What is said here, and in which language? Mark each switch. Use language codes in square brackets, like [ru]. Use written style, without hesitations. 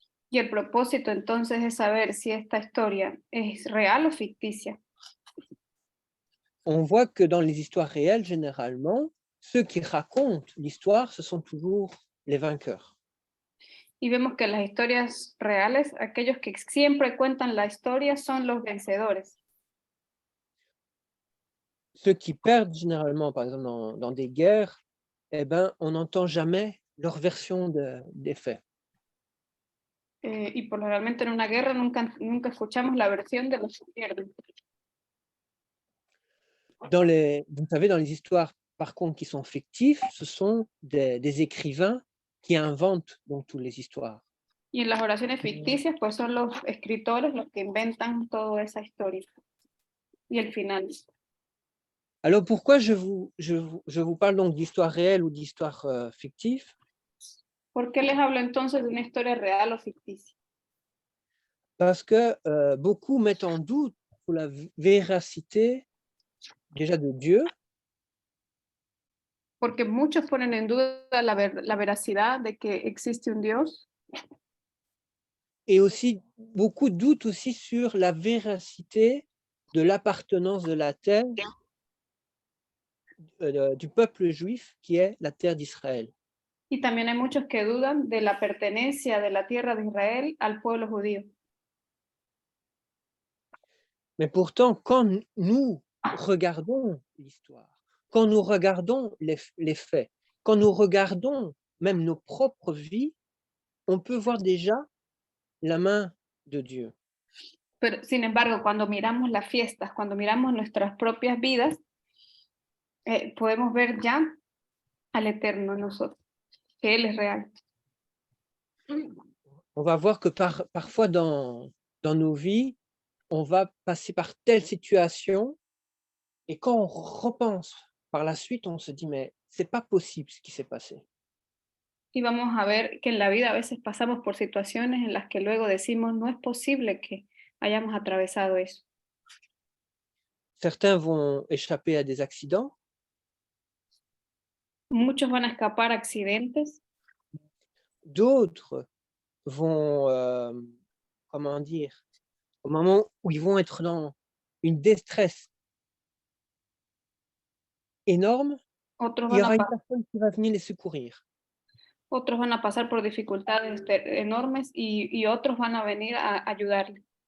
[es] Y el propósito entonces es saber si esta historia es real o ficticia. [fr] On voit que dans les histoires réelles, généralement, ceux qui racontent l'histoire, ce sont toujours les vainqueurs. [es] Y vemos que en las historias reales, aquellos que siempre cuentan la historia son los vencedores. [fr] Ceux qui perdent généralement, par exemple, dans des guerres, eh ben, on n'entend jamais leur version des faits. [es] Y por lo realmente en una guerra nunca escuchamos la versión de los que pierden. [fr] Vous savez, dans les histoires, par contre, qui sont fictives, ce sont des écrivains qui inventent donc toutes les histoires. [es] Y en las oraciones ficticias, pues son los escritores los que inventan toda esa historia. Y el final. [fr] Alors, pourquoi je vous parle donc d'histoire réelle ou d'histoire fictive? [es] ¿Por qué les hablo entonces de una historia real o ficticia? [fr] Parce que beaucoup mettent en doute pour la véracité déjà de Dieu. [es] Porque muchos ponen en duda la veracidad de que existe un Dios. [fr] Et aussi, beaucoup doutent aussi sur la véracité de l'appartenance de la terre du peuple juif qui est la terre d'Israël. [es] Y también hay muchos que dudan de la pertenencia de la tierra de Israel al pueblo judío. [fr] Mais pourtant, quand nous regardons l'histoire, quand nous regardons les faits, quand nous regardons même nos propres vies, on peut voir déjà la main de Dieu. [es] Pero, sin embargo, cuando miramos las fiestas, cuando miramos nuestras propias vidas, podemos ver ya al Eterno en nosotros, que Él es real. [fr] On va voir que parfois dans nos vies, on va passer par telle situation et quand on repense par la suite, on se dit: «Mais c'est pas possible ce qui s'est passé». [es] Y vamos a ver que en la vida a veces pasamos por situaciones en las que luego decimos, no es posible que hayamos atravesado eso. [fr] Certains vont échapper à des accidents. [es] Muchos van a escapar a accidentes. [fr] d'autres vont, comment dire, au moment où ils vont être dans une détresse énorme, [es] Otros [fr] il y [es] van a, [fr] aura une personne qui va venir les secourir. [es] otros van a pasar por dificultades enormes y otros van a venir a ayudarle.